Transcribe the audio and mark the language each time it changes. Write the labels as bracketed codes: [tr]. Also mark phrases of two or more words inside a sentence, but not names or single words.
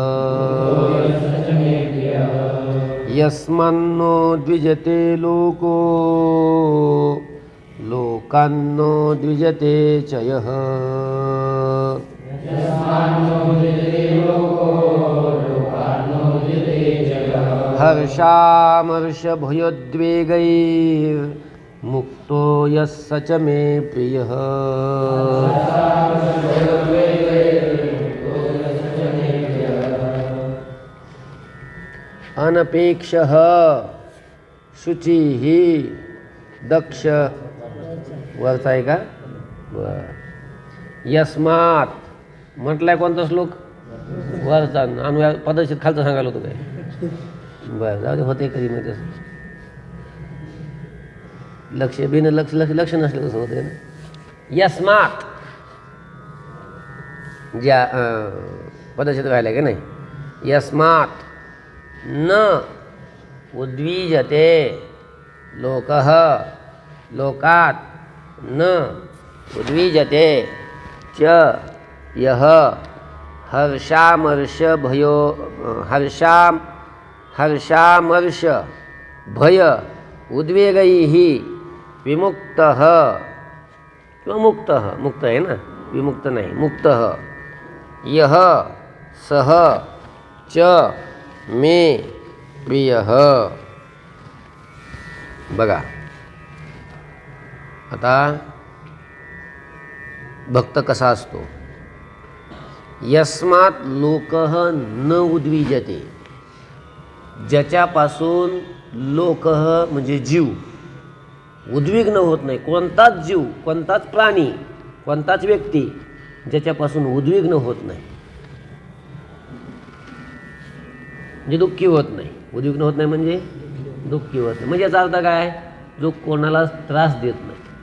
[sa] यस्मान्नो द्विजते लोको, लोकान्नो द्विजते च यः, हर्षामर्षभयोद्वेगैर्मुक्तो यः स च मे प्रियः. अनपेक्षः शुचिः दक्ष, [mr] वरचा आहे का, यस्मात म्हटलाय कोणता श्लोक, वरचा, आणि पदशीत खालचं सांगायला होतं काय, बरं जाऊ दे, होते कधी मग तसं, लक्ष बिन लक्ष लक्ष लक्ष नसलं कसं होतं ना. यस्मात ज्या पदशीत राहिलं का नाही, [sa] यस्मात न उद्विजते लोकः, लोकात न उद्विजते च यः, हर्षामर्ष भय उद्वेगैः विमुक्तः, [mr] किंवा मुक्तः, मुक्त आहे ना, विमुक्त नाही, [sa] मुक्तः, यः सह च मे प्रियः. [mr] बघा आता भक्त कसा असतो, [sa] यस्मात लोकः न उद्विजते, [mr] ज्याच्यापासून लोकः म्हणजे जीव उद्विग्न होत नाही, कोणताच जीव, कोणताच प्राणी, कोणताच व्यक्ती ज्याच्यापासून उद्विग्न होत नाही, म्हणजे दुःखी होत नाही. उद्विग्न होत नाही म्हणजे दुःखी होत नाही, म्हणजे याचा अर्थ काय, जो कोणाला त्रास देत नाही.